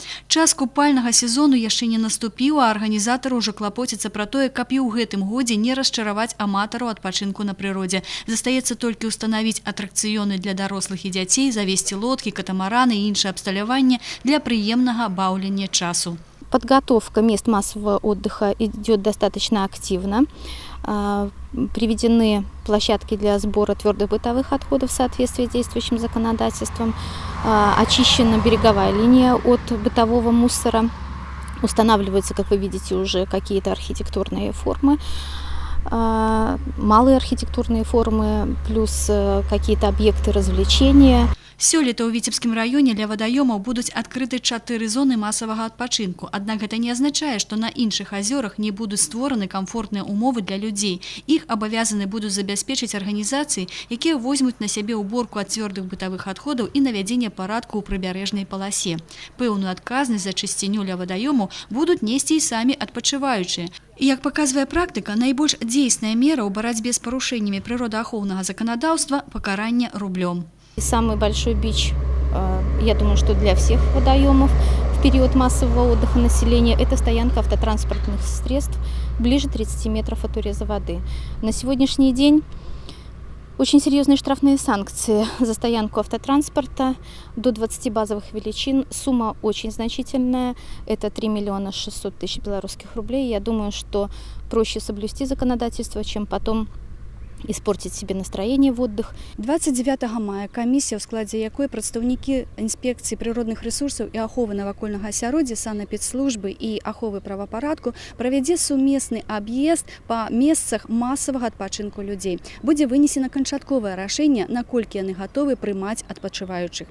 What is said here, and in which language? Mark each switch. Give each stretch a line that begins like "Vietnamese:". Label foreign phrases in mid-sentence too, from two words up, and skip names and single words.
Belarusian: Час купальнага сезону яшчэ не наступіў, а арганізатары ўжо клапоцяцца пра тое, каб і ў гэтым годзе не расчараваць аматараў адпачынку на прыродзе. Застаецца толькі ўстанавіць атракцыёны для дарослых і дзяцей, завесці лодкі, катамараны і іншае абсталяванне для прыемнага баўлення часу.
Russian: Подготовка мест массового отдыха идет достаточно активно. Приведены площадки для сбора твердых бытовых отходов в соответствии с действующим законодательством. Очищена береговая линия от бытового мусора. Устанавливаются, как вы видите, уже какие-то архитектурные формы. Малые архитектурные формы, плюс какие-то объекты развлечения.
Belarusian: Сёлета ў Віцебскім раёне для вадаёмаў будуць адкрыты 4 зоны масавага адпачынку. Аднак гэта не азначае, што на іншых азёрах не будуць створаны камфортныя умовы для людзей. Іх абавязаны будуць забяспечыць арганізацыі, якія возьмуць на сябе ўборку ад цвёрдых бытавых адходаў і навядзенне парадку ў прыбярэжнай паласе. Пэўную адказнасць за чысціню ля вадаёмаў будуць несці і самі адпачываючыя. І, як паказвае практыка, найбольш дзейсная мера ў барацьбе з парушэннямі прыродаахоўнага заканадаўства – пакаранне рублём.
Russian: Самый большой бич, я думаю, что для всех водоемов в период массового отдыха населения, это стоянка автотранспортных средств ближе 30 метров от уреза воды. На сегодняшний день очень серьезные штрафные санкции за стоянку автотранспорта до 20 базовых величин. Сумма очень значительная, это 3 миллиона 600 тысяч белорусских рублей. Я думаю, что проще соблюсти законодательство, чем потом испортить себе настроение в отдых.
Belarusian: 29 мая камісія, у складзе якой прадстаўнікі інспекцыі прыродных рэсурсаў і аховы навакольнага асяроддзя, санэпідслужбы і аховы правапарадку правядзе сумесны аб'езд па месцах масавага адпачынку людзей. Будзе вынесена канчатковае рашэнне, наколькі яны гатовы прымаць адпачываючых.